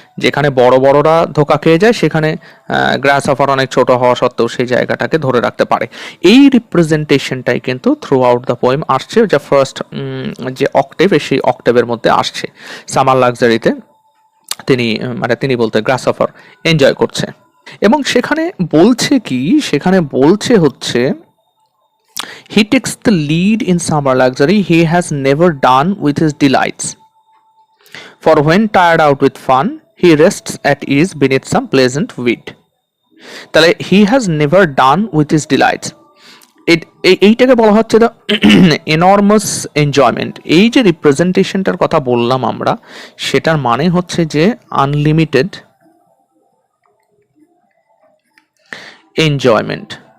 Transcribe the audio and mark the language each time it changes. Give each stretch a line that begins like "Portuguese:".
Bangla: যেখানে বড় বড়রা ধোকা খেয়ে যায়, সেখানে গ্রাসহফার অনেক ছোট হওয়া সত্ত্বেও সেই জায়গাটাকে ধরে রাখতে পারে। এই রিপ্রেজেন্টেশনটাই কিন্তু
English: throughout the poem
Bangla: আসছে, যা ফার্স্ট যে অক্টেভ, সেই অক্টেভের মধ্যে আসছে। সামার লাক্সারিতে তিনি বলতে গ্রাসহফার এনজয় করছে, এবং সেখানে বলছে কি? সেখানে বলছে হচ্ছে
English: he takes the lead in summer luxury he has never done with his delights, for when tired out with fun he rests at ease beneath some pleasant weed.
Bangla: তাহলে
English: he has never done with his delights,
Bangla: এইটাকে বলা হচ্ছে
English: The enormous enjoyment.
Bangla: এই যে রিপ্রেজেন্টেশনটার কথা বললাম আমরা, সেটার মানে হচ্ছে যে আনলিমিটেড এনজয়মেন্ট।